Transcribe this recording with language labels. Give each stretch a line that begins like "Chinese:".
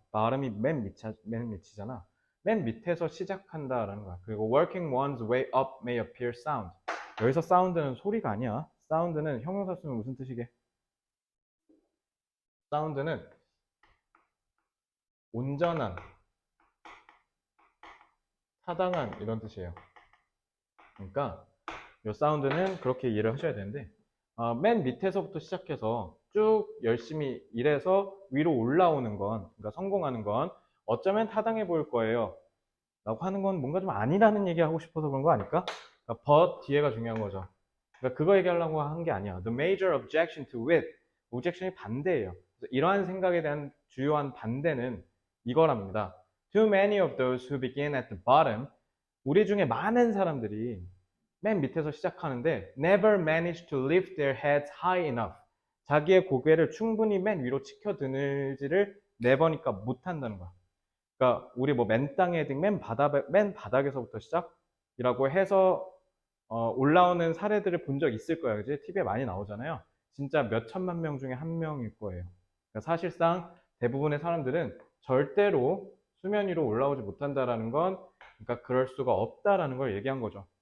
Korean: bottom이 맨 밑이잖아. 맨 밑에서 시작한다라는 거야.
English: 그리고 working one's way up may appear sound.
Korean: 여기서 사운드는 소리가 아니야. 사운드는 형용사 쓰면 무슨 뜻이게? 사운드는 온전한, 타당한 이런 뜻이에요. 그러니까 이 사운드는 그렇게 이해를 하셔야 되는데 맨 밑에서부터 시작해서 쭉 열심히 일해서 위로 올라오는 건, 그러니까 성공하는 건 어쩌면 타당해 보일 거예요 라고 하는 건 뭔가 좀 아니라는 얘기 하고 싶어서 그런 거 아닐까? 그러니까 but 뒤에가 중요한 거죠. 그러니까 그거 얘기하려고 한 게 아니야.
English: The major objection to it.
Korean: objection이 반대예요. 그래서 이러한 생각에 대한 주요한 반대는 이거랍니다.
English: Too many of those who begin at the bottom.
Korean: 우리 중에 많은 사람들이 맨 밑에서 시작하는데
English: never manage to lift their heads high enough.
Korean: 자기의 고개를 충분히 맨 위로 치켜드는지를 내보니까 못한다는 거야. 그러니까 우리 뭐 맨 땅에 헤딩 맨 바닥에서부터 시작이라고 해서 올라오는 사례들을 본 적 있을 거예요. 그지? TV에 많이 나오잖아요. 진짜 몇 천만 명 중에 한 명일 거예요. 그러니까 사실상 대부분의 사람들은 절대로 수면 위로 올라오지 못한다라는 건, 그러니까 그럴 수가 없다라는 걸 얘기한 거죠.